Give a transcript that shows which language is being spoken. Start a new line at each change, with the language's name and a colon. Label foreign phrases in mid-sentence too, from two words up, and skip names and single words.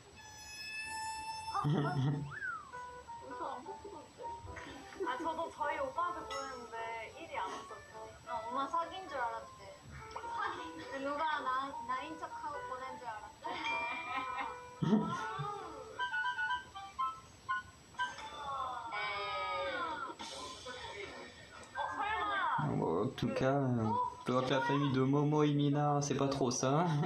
Korean: 저도 저희 오빠한테 보냈는데 일이 안 왔었어. 엄마 사귄 줄 알았대. 누가 나인 척하고 보낸 줄 알았대.
French: En tout cas, pour la famille de Momo et Mina, c'est pas trop ça.